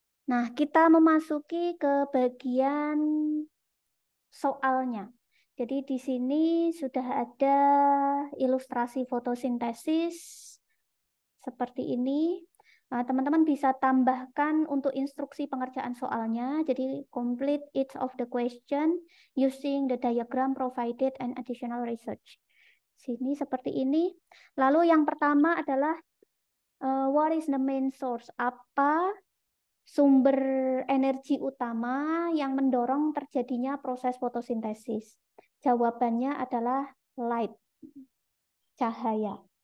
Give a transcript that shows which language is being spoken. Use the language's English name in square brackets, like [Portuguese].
[Indonesian] Nah, kita memasuki ke bagian soalnya. Jadi di sini sudah ada ilustrasi fotosintesis seperti ini. Teman-teman bisa tambahkan untuk instruksi pengerjaan soalnya. [English] Jadi complete each of the question using the diagram provided and additional research. [Indonesian] Sini seperti ini. Lalu yang pertama adalah [English] what is the main source? [Indonesian] Apa sumber energi utama yang mendorong terjadinya proses fotosintesis? Jawabannya adalah light, cahaya.